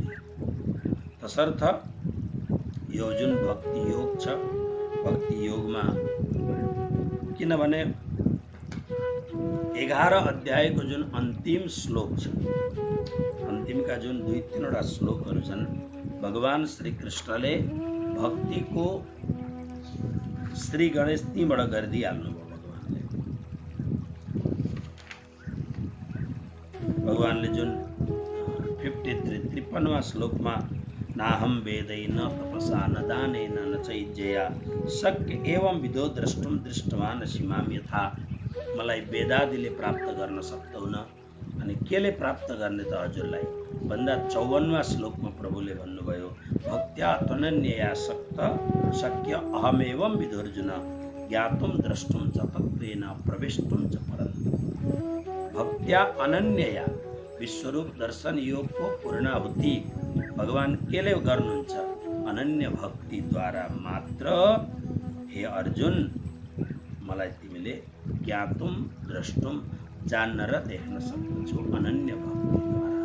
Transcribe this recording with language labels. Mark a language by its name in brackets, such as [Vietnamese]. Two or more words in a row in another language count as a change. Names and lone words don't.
[Nepali] तसर्थ यो जुन भक्ति योग छ, भक्ति योगमा किनभने 11 अध्यायको जुन अन्तिम श्लोक छ, अन्तिमका जुन 2-3 श्लोकहरू छन्, भगवान श्री कृष्णले भक्तिको श्री गणेश तीबाट गरिदिइहाल्नुभयो। भगवानले जुन 53वां श्लोकमा [Sanskrit] नाहम वेदै न तपसा न दानेन न चैज्यया शक्य एवं विधो द्रष्टुम दृष्टवान सीमाम यथा। [Nepali] मलाई वेदादिले प्राप्त गर्न सक्तौन अनि केले प्राप्त गर्ने त हजुरलाई भन्दा 54वां श्लोकमा प्रभुले भन्नुभयो [Sanskrit] भक्त्या त्वनन्यया शक्य अहमेवं विधोर्जुन ज्ञातुम द्रष्टुम च तत्त्वेन प्रवेष्टुम च परन्तप। भक्त्या अनन्यया [Nepali] विश्वरूप दर्शन योगको पूर्णाहुति भगवान केले गर्नुहुन्छ अनन्य भक्तिद्वारा मात्र। हे अर्जुन मलाई तिमीले [Sanskrit] ज्ञातुम द्रष्टुम [Nepali] जान्न र देख्न सक्छौ अनन्य भक्तिद्वारा।